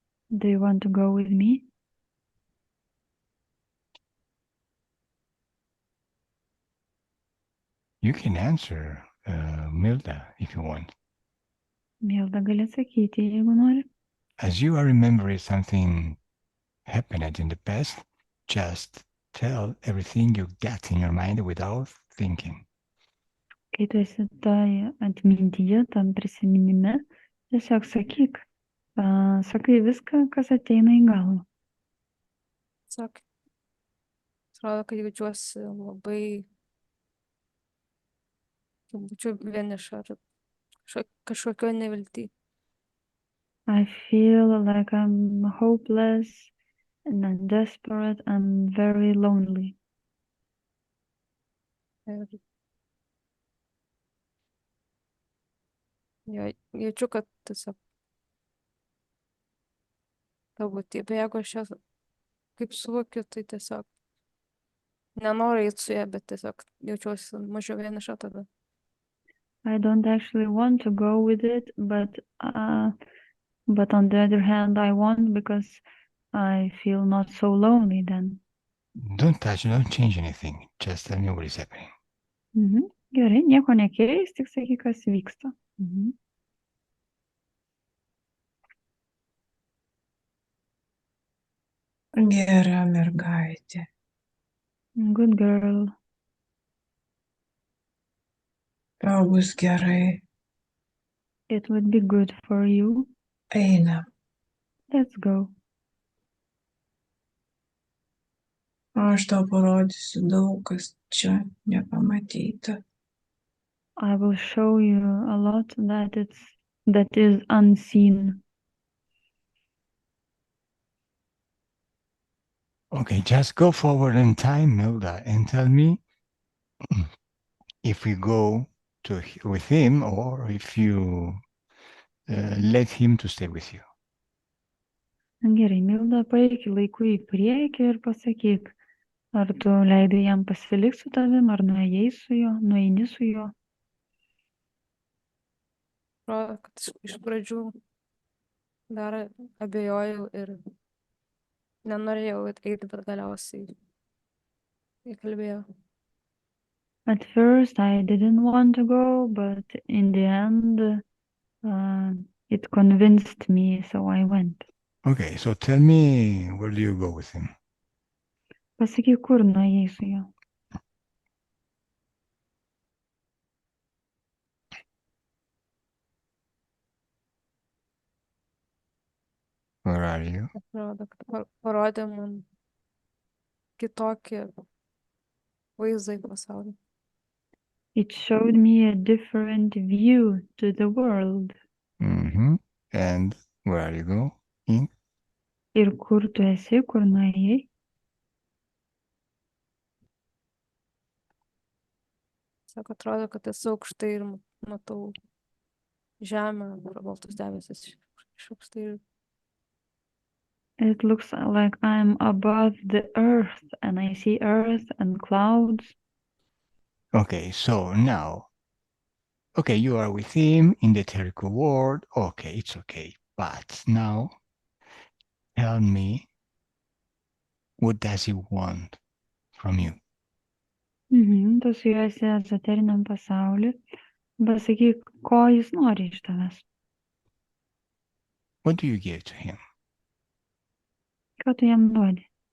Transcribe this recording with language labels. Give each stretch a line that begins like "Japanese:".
English: Do you want to go with me? You can answer, Milda, if you want.
Lithuanian: Milda gali atsakyti, jeigu nori.
English: As you are remembering something happened in the past, just tell everything you got in your mind without thinking.
Lithuanian: Kai tu esi toje atmintyje, tam prisiminime, tiesiog sakyk. Sakai viską, kas ateina į galvą. Tiesiog atrodo, kad jaučiuosi labai būčiau vieniša ar kažkokio nevilty.
English: I feel like I'm hopeless and I'm desperate and very lonely.
Lithuanian: Ir jaučiu, kad tiesiog ta būtybė, jeigu aš ją kaip suvokiu, tai tiesiog nenoriu eiti su ja, bet tiesiog jaučiuosi mažiau vieniša tada.
English: I don't actually want to go with it, but on the other hand, I want because I feel not so lonely then. Don't touch, don't change anything. Just tell me what is happening.
Lithuanian: Gerai, nieko nekeis, tik sakyk, kas vyksta. Gera mergaitė.
English: Good girl.
Lithuanian: Tau bus gerai.
English: It would be good for you.
Lithuanian: Einam.
English: Let's go.
Lithuanian: Aš tau parodysiu daug, kas čia nepamatyta.
English: I will show you a lot that is unseen. Okay, just go forward in time, Milda, and tell me if we go with him or if you let him to stay with you.
Lithuanian: Gerai, Milda, paeik laiku į priekį ir pasakyk, ar tu leidai jam pasilikti su tavim, ar nueini su juo. Atrodo, kad iš pradžių dar abejojau ir nenorėjau eiti, bet galiausiai įkalbėjau.
English: At first I didn't want to go, but in the end it convinced me, so I went. Okay, so tell me, where do you go with him?
Lithuanian: Pasakyk, kur nuėjai su juo.
English: Where are you?
Lithuanian: Atrodo, kad parodė man kitokį vaizdą į pasaulį.
English: It showed me a different view to the world. Mm-hmm. And where are you going?
Lithuanian: Ir kur tu esi, kur nuėjai? Sako, atrodo, kad esu aukštai ir matau žemę, baltus debesis iš aukštai.
English: It looks like I'm above the earth and I see earth and clouds. Okay, so now, okay, you are with him in the etherical world. Okay, it's okay. But now, tell me, what does he want from you?
Lithuanian: Tu su juo esi ezoteriniam pasauliu. Pasakyk, ko jis nori iš tavęs.
English: What do you give to him?
Lithuanian: Ką tu jam duodi?